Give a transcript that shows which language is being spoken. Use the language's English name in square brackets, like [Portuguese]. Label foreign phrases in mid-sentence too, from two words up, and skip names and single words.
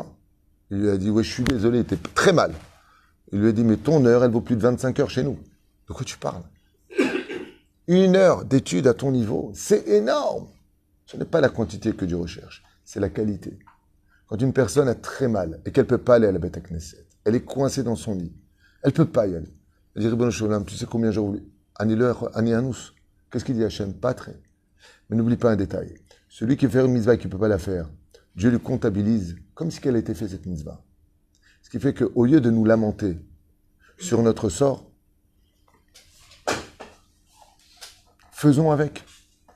[French] Il lui a dit, ouais, je suis désolé, il était très mal. Il lui a dit, mais ton heure, elle vaut plus de 25 heures chez nous. De quoi tu parles? 1 heure d'études à ton niveau, c'est énorme. Ce n'est pas la quantité que Dieu recherche, c'est la qualité. Quand une personne a très mal et qu'elle ne peut pas aller à la Beth Knesset, elle est coincée dans son lit, elle ne peut pas y aller. Elle dit, [Hebrew] רבונו של עולם, [French] tu sais combien j'ai voulu? [Hebrew] אני אנוס. [French] Qu'est-ce qu'il dit Hachem? Pas très. Mais n'oublie pas un détail. Celui qui fait une mitzvah et qui ne peut pas la faire, Dieu lui comptabilise comme si elle a été faite cette mitzvah. Ce qui fait qu'au lieu de nous lamenter sur notre sort, faisons avec.